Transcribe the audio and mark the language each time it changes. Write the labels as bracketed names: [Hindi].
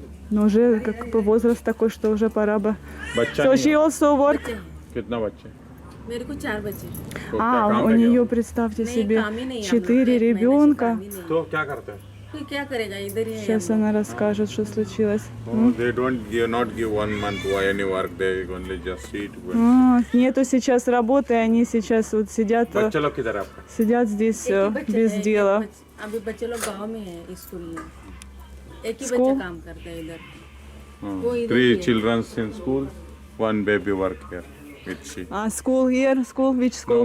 [Russian] Но уже как бы возраст такой, что уже пора бы. [English] So she also work? [Hindi] कितना बच्चे? मेरे को 4 बच्चे। [Russian] У нее, представьте себе, 4 ребенка. [Hindi] तो क्या करते हैं? कोई क्या करेगा इधर ही। [Russian] Сейчас она расскажет, что случилось. [English] They don't give 1 month any work. They only just sit. [Russian] Нету сейчас работы, они сейчас вот сидят. [Hindi] बच्चे लोग किधर है आपका? [Russian] Сидят здесь без дела. [Hindi] अभी बच्चे लोग गांव में है स्कूल में। एक ही बच्चा काम करता है इधर। [English] 3 children in school, 1 baby work here with she. School here, school, which school?